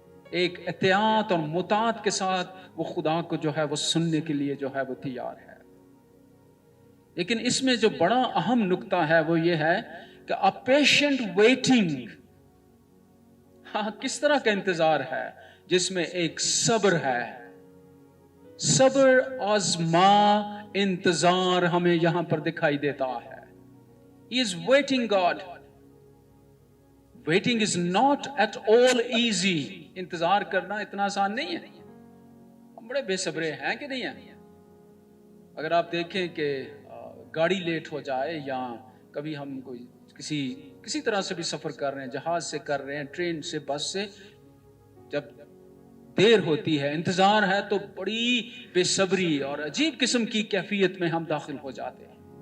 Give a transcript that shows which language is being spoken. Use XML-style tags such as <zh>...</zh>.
<ur>ایک احتیاط اور مطاعت کے ساتھ وہ خدا کو جو ہے وہ سننے کے لیے جو ہے وہ تیار ہے۔ لیکن اس میں جو بڑا اہم نقطہ ہے وہ یہ ہے کہ</ur> <en>a patient waiting،</en> <ur>کس طرح کا انتظار ہے؟ جس میں ایک صبر ہے۔ صبر آزما انتظار ہمیں یہاں پر دکھائی دیتا ہے۔</ur> <en>He is waiting God. Waiting is not at all easy.</en> <ur>انتظار کرنا اتنا آسان نہیں ہے۔ ہم بڑے بے صبرے ہیں کہ نہیں ہیں؟ اگر آپ دیکھیں کہ گاڑی لیٹ ہو جائے، یا کبھی ہم کوئی کسی طرح سے بھی سفر کر رہے ہیں، جہاز سے کر رہے ہیں، ٹرین سے، بس سے، جب دیر ہوتی ہے، انتظار ہے، تو بڑی بے صبری اور عجیب قسم کی کیفیت میں ہم داخل ہو جاتے ہیں۔</ur>